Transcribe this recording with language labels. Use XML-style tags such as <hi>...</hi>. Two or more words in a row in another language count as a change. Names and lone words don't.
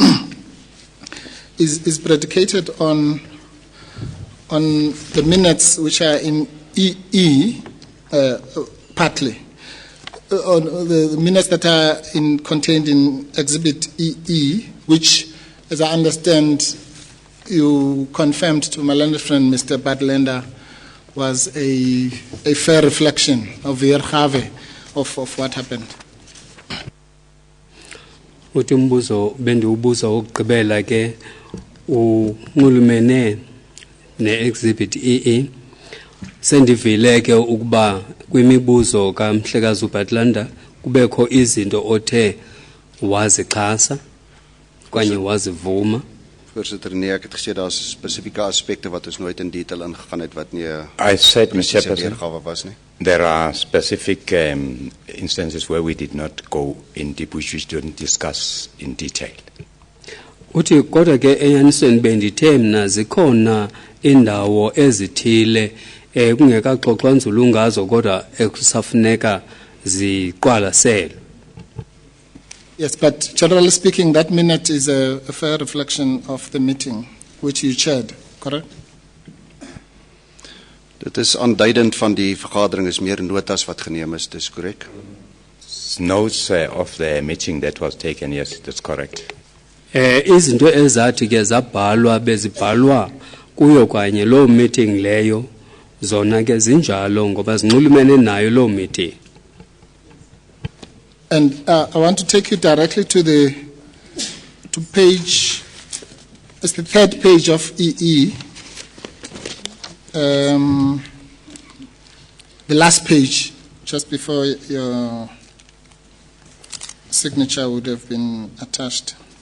<en>is predicated on the minutes which are in EE, partly, on the minutes that are contained in Exhibit EE, which, as I understand, you confirmed to my learned friend, Mr. Badlander, was a fair reflection of your Harvey of what happened.</en> <xh>Uthi umbuzo bendiwubuza ukugqibela ke unxulumene ne-exhibit EE. Sendivile ke ukuba kwimibuzo kaMhlekazi uBatlanda kubekho izinto othe wazixhasa kanye wazivuma.</xh> <af>Voorsitter, nee, ek het gesê daar's spesifieke aspekte wat ons nooit in detail ingegaan het wat nie</af> <en>I said, Mr. Chairperson,</en> <af>weergawe was nie.</af> <en>there are specific instances where we did not go in deep, which we didn't discuss in detail.</en> <xh>Uthi kodwa ke enyanisweni bendithe mna zikhona indawo ezithile kungekaxoxwa nzulu ngazo kodwa ekusafuneka ziqwalaselwe.</xh> <en>Yes, but generally speaking, that minute is a fair reflection of the meeting which you chaired, correct?</en> <af>Dit is aanduidend van die vergadering is meer notas wat geneem is, dis korrek.</af> <en>Notes of the meeting that was taken, yes, that's correct.</en> <xh>Izinto ezathi ke zabhalwa bezibhalwa kuyo kanye lo meeting leyo zona ke zinjalo ngoba zinxulumene nayo lo meeting.</xh> <en>And I want to take you directly to page, it's the third page of EE. The last page, just before your signature would have been attached.</en>